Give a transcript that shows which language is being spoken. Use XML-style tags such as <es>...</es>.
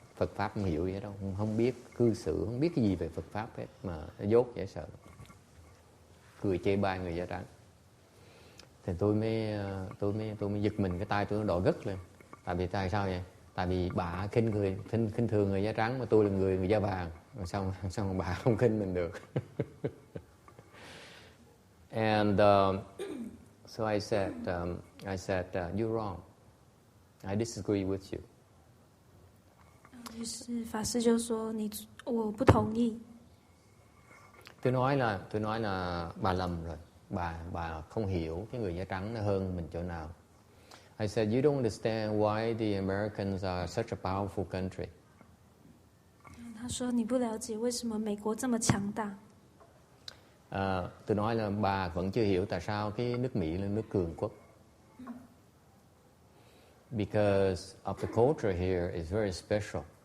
<vi>Phật pháp không hiểu gì hết đâu, không biết cư xử, không biết cái gì về Phật pháp hết, mà nó dốt dễ sợ, cười chê bai người da trắng. Thì tôi mới giật mình, cái tay tôi nó đỏ gất lên. Tại sao vậy? Tại vì bà khinh thường người da trắng, mà tôi là người da vàng, sao bà không khinh mình được?</vi> <en>And so I said, you're wrong. I disagree with you.</en> <zh>于是法師就說我不同意。</zh> <vi>Tôi nói là bà lầm rồi, bà không hiểu cái người da trắng nó hơn mình chỗ nào.</vi> <en>I said, you don't understand why the Americans are such a powerful country.</en> <zh>他說你不了解為什麼美國這麼強大。</zh> <vi>Tôi nói là bà vẫn chưa hiểu tại sao cái nước Mỹ là nước cường quốc.</vi> <en>Because of the culture here is very special.</en>